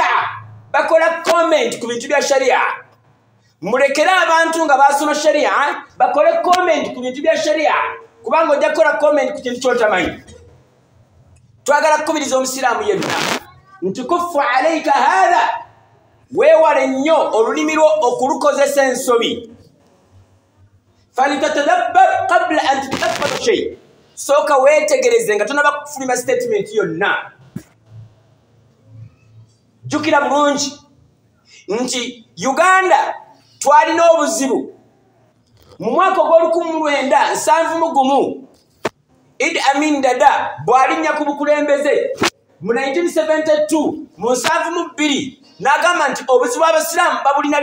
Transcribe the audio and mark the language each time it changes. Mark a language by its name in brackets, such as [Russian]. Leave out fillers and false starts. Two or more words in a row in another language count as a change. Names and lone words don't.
[Ganda] bakola comment ku bintu bya sharia mulekere abantu nga basoma sharia bakole comment ku bintu bya sharia kubanga ojja kukola comment ku kintu kyotamanyi twagala kukubiriza omusiraamu yenna nti [Arabic] كف عليك هذا [Ganda] weewale nnyo olulimi lwo okulukozesa ensobi [Arabic] فلتتدبر قبل أن تتدبر شيء [Ganda] sooka weetegereze nga tonaba kufuluma statement yonna jjukira bulungi nti Uganda twalina obuzibu mu mwaka ogw'olukumu Idi Amin Dada bw'alinnya ku bukulembeze mu 1972 mu 72 n'agamba nti obuzibu abasiraamu babulina